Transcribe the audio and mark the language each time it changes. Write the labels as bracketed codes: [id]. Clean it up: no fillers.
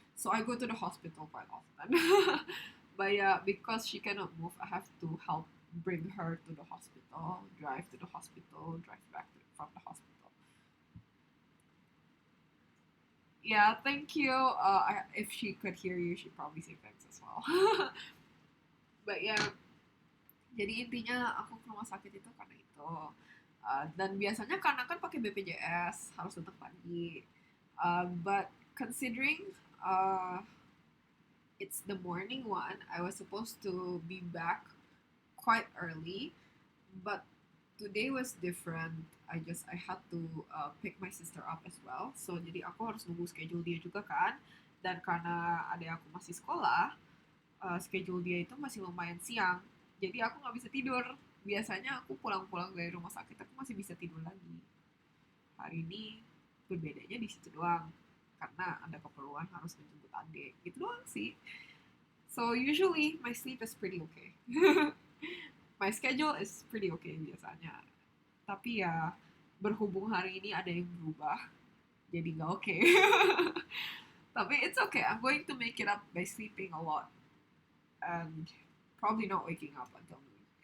[en] So I go to the hospital quite often. But yeah, because she cannot move, I have to help bring her to the hospital, drive to the hospital, drive back from the hospital. Yeah, thank you. If she could hear you, she'd probably say thanks as well. But yeah, [id] jadi intinya aku ke rumah sakit itu karena itu. Dan biasanya karena kan pakai BPJS harus datang pagi. [en] But considering it's the morning one, I was supposed to be back quite early, but today was different. I had to pick my sister up as well. [id] So jadi aku harus nunggu schedule dia juga kan. Dan karena adik aku masih sekolah, schedule dia itu masih lumayan siang. Jadi aku nggak bisa tidur. Biasanya aku pulang-pulang dari rumah sakit aku masih bisa tidur lagi. Hari ini berbedanya di situ doang. Karena ada keperluan harus menjemput adik. Gitu doang sih. [en] So usually my sleep is pretty okay. My schedule is pretty okay biasanya. [id] Tapi ya berhubung hari ini ada yang berubah, jadi nggak okay. Tapi [en] it's okay. I'm going to make it up by sleeping a lot and probably not waking up until noon.